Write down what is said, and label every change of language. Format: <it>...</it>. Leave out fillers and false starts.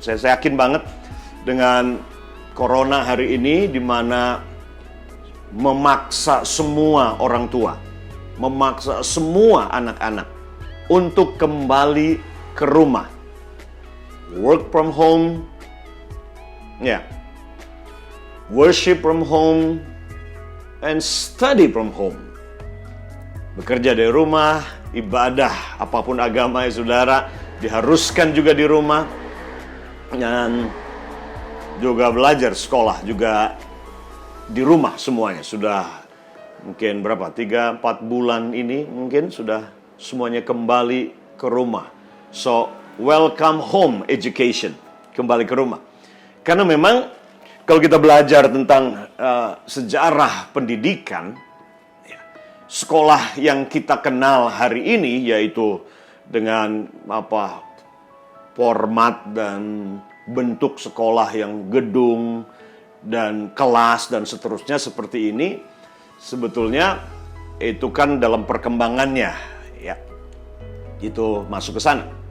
<id>Saya yakin banget dengan corona hari ini, di mana memaksa semua orang tua, memaksa semua anak-anak untuk kembali ke rumah.</id> <en>Work from home, worship from home, and study from home.</en> <id>Bekerja dari rumah, ibadah, apapun agama saudara, diharuskan juga di rumah. Dan juga belajar sekolah juga di rumah semuanya. Sudah mungkin berapa? 3-4 bulan ini mungkin sudah semuanya kembali ke rumah.</id> <en>So, welcome home education.</en> <id>Kembali ke rumah. Karena memang kalau kita belajar tentang sejarah pendidikan, sekolah yang kita kenal hari ini, yaitu dengan format dan bentuk sekolah yang gedung dan kelas dan seterusnya seperti ini, sebetulnya itu kan dalam perkembangannya ya, itu masuk ke sana.</id>